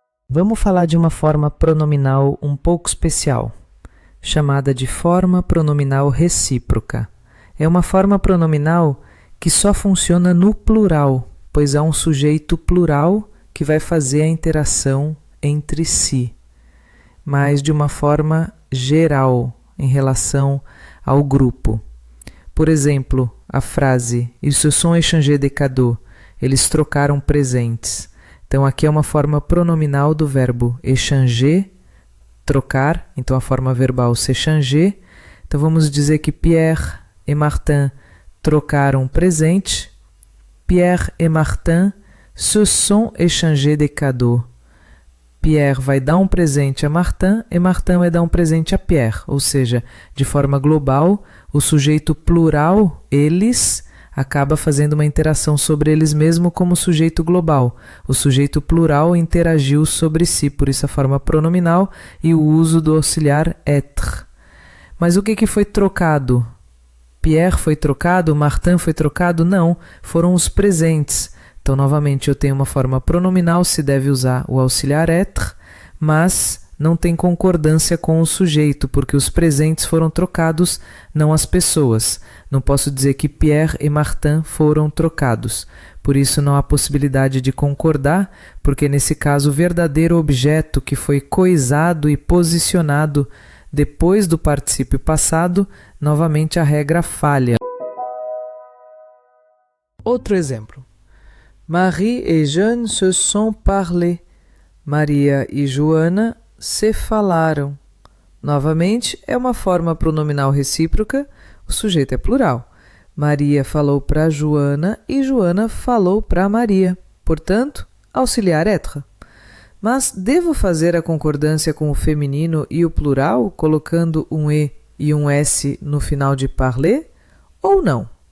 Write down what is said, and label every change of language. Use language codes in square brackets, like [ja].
[pt] Vamos falar de uma forma pronominal um pouco especial, chamada de forma pronominal recíproca. É uma forma pronominal que só funciona no plural, pois há um sujeito plural que vai fazer a interação entre si, mas de uma forma geral em relação ao grupo. Por exemplo, a frase « [fr] Ils se sont échangés des cadeaux [pt] » eles trocaram presentes. Então, aqui é uma forma pronominal do verbo échanger, trocar, então a forma verbal s'échanger. Então, vamos dizer que Pierre e Martin trocaram presente. [fr] Pierre et Martin se sont échangés des cadeaux. [pt] Pierre vai dar um presente a Martin e Martin vai dar um presente a Pierre, ou seja, de forma global, o sujeito plural, eles, acaba fazendo uma interação sobre eles mesmo como sujeito global. O sujeito plural interagiu sobre si, por isso a forma pronominal e o uso do auxiliar être. Mas o que foi trocado? Pierre foi trocado? Martin foi trocado? Não, foram os presentes. Então, novamente, eu tenho uma forma pronominal, se deve usar o auxiliar être, mas não tem concordância com o sujeito, porque os presentes foram trocados, não as pessoas. Não posso dizer que Pierre e Martin foram trocados. Por isso, não há possibilidade de concordar, porque nesse caso o verdadeiro objeto que foi coisado e posicionado depois do particípio passado, novamente a regra falha. Outro exemplo. [fr] Marie et Jeanne se sont parlé. [pt] Maria e Joana se falaram. Novamente, é uma forma pronominal recíproca, o sujeito é plural. Maria falou para Joana e Joana falou para Maria. Portanto, auxiliar être. Mas devo fazer a concordância com o feminino e o plural, colocando um E e um S no final de parler? Ou não?